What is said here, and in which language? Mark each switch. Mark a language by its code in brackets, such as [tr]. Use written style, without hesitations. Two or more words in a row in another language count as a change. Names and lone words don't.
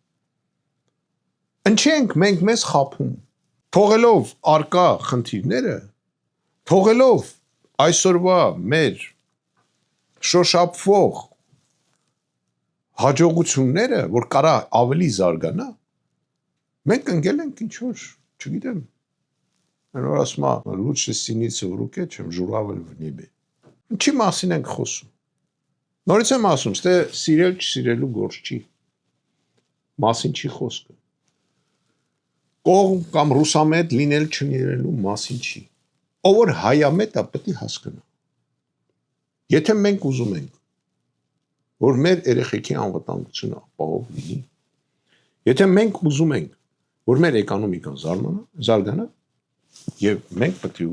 [hy] Ինչի ենք մենք մեզ խափում, թողելով արկա խնդիրները, թողելով այսօրվա մեր շոշափվող հաջողությունները, որ կարա ավելի զարգանա, մենք ընկել ենք ինչ-որ, չգիտեմ, որ ասում է, [ru] лучше синица в руке, чем журавль в небе։ [hy] Ինչի մասին ենք խոսում։ Նորից եմ ասում, ստե սիրել չսիրելու գործ չի, մասին չի խոսքը։ Կողմ կամ ռուսամետ լինել չլինելու մասին չի։ Ով որ հայամետ է, պետք է հասկանա։ Եթե մենք ուզում ենք, որ մեր երեխեքի անվտանգությունը ապահով լինի, եթե մենք ուզում ենք, որ մեր էկոնոմիկան զարգանա, եւ մենք պետք է